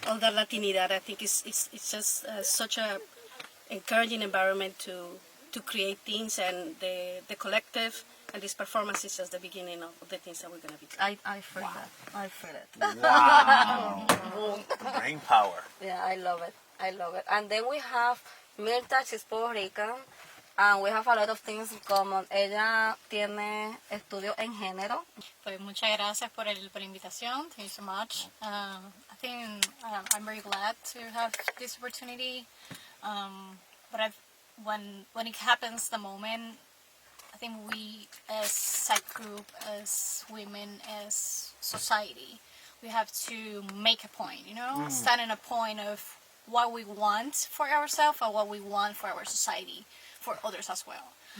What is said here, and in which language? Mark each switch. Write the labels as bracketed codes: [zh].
[en] all that Latinidad. I think it's just such a encouraging environment to create things, and the collective and this performance is just the beginning of the things that we're going to be doing. I feel that. I feel it. Wow. Brain power. Yeah, I love it. I love it. And then we have Mirta, she's Puerto Rican, and we have a lot of things in common. [es] Ella tiene estudios en género. Pues muchas gracias por la invitación. [en] Thank you so much. I think I'm very glad to have this opportunity. But when it happens, the moment, I think we as a group, as women, as society, we have to make a point, stand in a point of what we want for ourselves or what we want for our society, for others as well.